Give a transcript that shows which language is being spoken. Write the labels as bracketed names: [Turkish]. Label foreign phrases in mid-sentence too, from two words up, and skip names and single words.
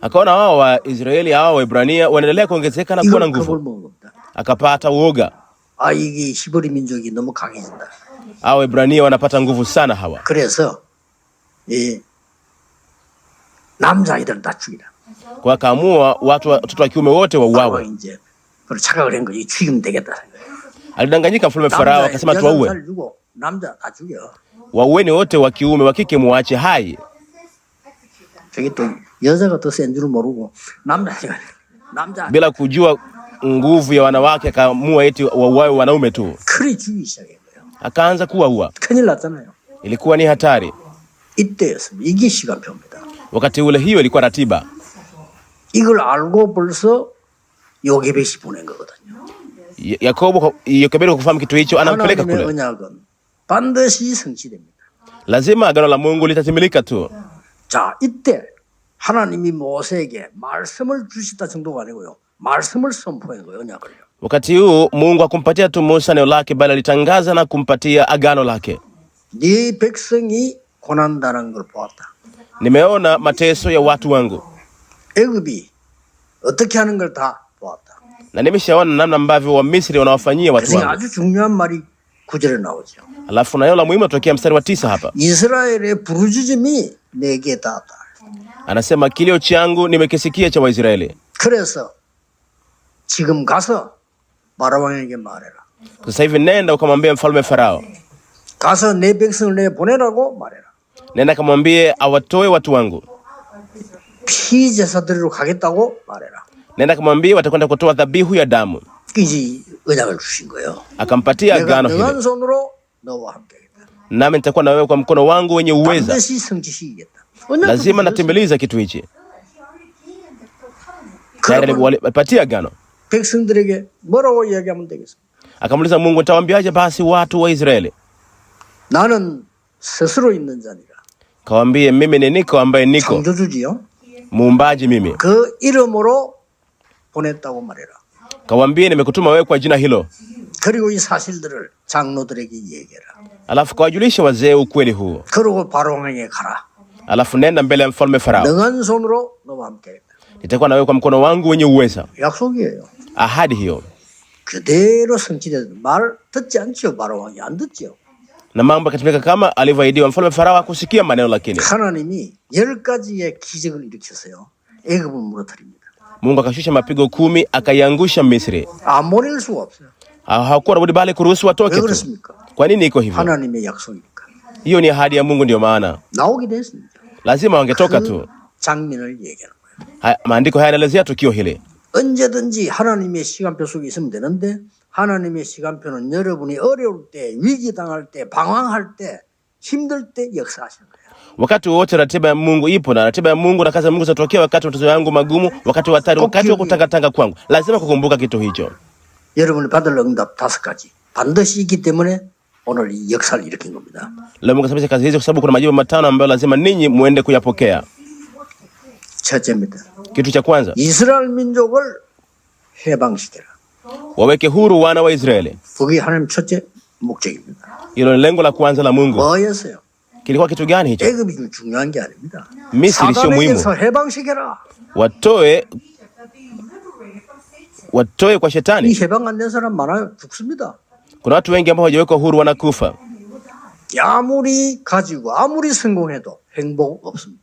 [Swahili] Akaona wao Waisraeli hao Waebrania wanaendelea kuongezeka na kuwa na [Korean] 이걸 겁을 [Swahili] nguvu, [Korean] 먹은 겁니다. [Swahili] akapata uoga. [Korean] 아, 이게 히브리 민족이 너무 강해진다. [Swahili] Hao Waebrania wanapata nguvu sana hawa. [Korean] 그래서 이 남자아이들은 다 죽이라. [Swahili] Kwa akaamua watoto wa kiume wote wauawe. [Korean] 바로가 이제 그걸 착각을 한 거지. 죽이면 되겠다. [Swahili] Alidanganyika mfalme Farao akasema tuwaue. [Korean] 살리고 남자 다 죽여. [Swahili] Waueni wote wa kiume, wa kike muache hai. [Korean] 저기 또 여자가 더 센 줄 모르고 남자 [Swahili] Bila kujua nguvu ya wanawake akaamua eti wauawe wanaume tu. [Korean] 그리 죽이기 시작한 거예요. [Swahili] Akaanza kuwaua. [Korean] 큰일 났잖아요. [Swahili] Ilikuwa ni hatari. [Korean] 이때였습니다. 이게 시간표입니다. [Swahili] Wakati ule hiyo ilikuwa ratiba. [Korean] 이걸 알고 벌써 요게벳이 보낸 거거든요. [Swahili] Yokebedi kufahamu kitu hicho anampeleka [Korean] 하나님의 [Swahili] kule. [Korean] 언약은 반드시 성취됩니다. [Swahili] Lazima agano la Mungu litatimilika tu. [Korean] 자, 이때 하나님이 모세에게 말씀을 주시다 정도가 아니고요. 말씀을 선포한 거예요, 언약을요. [Swahili] Wakati huu Mungu hakumpatia tu Musa neno lake, bali alitangaza na kumpatia agano lake. [Korean] 네 백성이 고난당하는 걸 보았다. [Swahili] Nimeona mateso ya watu wangu [Korean] 애굽이 어떻게 하는 걸 다 보았다. [Swahili] na nimeshaona namna ambavyo Wamisri wanawafanyia watu [Korean] 그래서 [Swahili] wangu. [Korean] 아주 중요한 말이 9절에 나오죠. [Swahili] Alafu na neno la muhimu tokea mstari wa 9 hapa. [Korean] 이스라엘의 부르짖음이 내게 닿았다. [Swahili] Anasema kilio changu nimekisikia cha Waisraeli. [Korean] 그래서 지금 가서 바로왕에게 말해라. [Swahili] Sasa hivi nenda ukamwambie mfalme Farao. [Korean] 가서 내 백성을 내 보내라고 말해라. [Swahili] Nenda kamwambie awatoe watu wangu. [Korean] 피제사 드리러 가겠다고 말해라. [Swahili] Nenda kamwambie watakwenda kutoa dhabihu ya damu. [Korean] 이제 언약을 주신 거예요. [Swahili] Akampatia [Korean] 내가 [Swahili] agano hili. [Korean] 능한 손으로 너와 함께 하겠다. [Swahili] Nami nitakuwa na wewe kwa mkono wangu wenye uweza. [Korean] 반드시 성취시키겠다. [Swahili] Lazima natimiliza kitu hichi. Tayari walipatia agano. [Korean] 백성들에게 뭐라고 이야기하면 되겠습니까? [Swahili] Akamuuliza Mungu, nitawaambiaje basi watu wa Israeli? [Korean] 나는 스스로 있는 자니라. [Swahili] Kawaambie mimi ni niko ambaye niko. [Korean] 창조주지요. [Swahili] Muumbaji mimi. [Korean] 그 이름으로 보냈다고 말해라. [Swahili] Kawaambie nimekutuma wewe kwa jina hilo. [Korean] 그리고 이 사실들을 장로들에게 얘기해라. [Swahili] Alafu kawajulisha wazee ukweli huu. [Korean] 그리고 바로왕에게 가라. [Swahili] Alafu nenda mbele ya mfalme Farao. [Korean] 능한 손으로 너와 함께 하겠다. [Swahili] Nitakuwa na wewe kwa mkono wangu wenye uweza. [Korean] 약속이에요. [Swahili] Ahadi hiyo. [Korean] 그대로 성취돼서 말 듣지 않죠. 바로왕이 안 듣죠. [Swahili] Na mambo yakatimika kama alivyoahidiwa. Mfalme Farao hakusikia maneno, lakini [Korean] 하나님이 10가지의 기적을 일으켰어요. 애굽을 무너뜨립니다. [Swahili] Mungu akashusha mapigo 10 akaiangusha Misri. [Korean] 안 보낼 수가 없어요. [Swahili] Hakuwa na budi bali kuruhusu [Korean] 왜 [Swahili] watoke tu. [Korean] 그렇습니까? [Swahili] Kwa nini iko hivyo? [Korean] 하나님의 약속이니까. [Swahili] Hiyo ni ahadi ya Mungu, ndio maana [Korean] 나오기도 했습니다. [Swahili] lazima wangetoka [Korean] 그 [Swahili] tu. [Korean] 장면을 얘기하는 거예요. [Swahili] Maandiko haya yanaelezea tukio hili. [Korean] 언제든지 하나님의 시간표 속에 있으면 되는데 하나님의 시간표는 여러분이 어려울 때, 위기 당할 때, 방황할 때, 힘들 때 역사하시는 거예요. [Swahili] Wakati wote ratiba ya Mungu ipo, na ratiba ya Mungu na kazi ya Mungu zitatokea wakati wa matatizo yangu magumu, wakati wa hatari, wakati wa kutangatanga kwangu. Lazima kukumbuka kitu hicho. [Korean] 여러분이 받을 응답 5가지 반드시 있기 때문에 오늘 이 역사를 일으킨 겁니다. [Swahili] Leo Mungu sababisha kazi hizo kwa sababu kuna majibu 5 ambayo lazima ninyi muende kuyapokea. [Korean] 첫째입니다. [Swahili] Kitu cha kwanza, [Korean] 이스라엘 민족을 해방시켜라. [Swahili] waweke huru wana wa Israeli. [Korean] 그게 하나님 첫째 목적입니다. [Swahili] Hilo ni lengo la kwanza la Mungu. [Korean] 뭐였어요? [Swahili] Kilikuwa kitu gani hicho? [Korean] 애굽이 중요한 게 아닙니다. [Swahili] Misri sio muhimu. [Korean] 사단에게서 해방시켜라. [Swahili] Watoe kwa [Korean] 이 [Swahili] shetani. [Korean] 해방 안 된 사람 많아요. 죽습니다. [Swahili] Kuna watu wengi ambao hawajawekwa huru wanakufa. [Korean] 아무리 가지고 아무리 성공해도 행복 없습니다.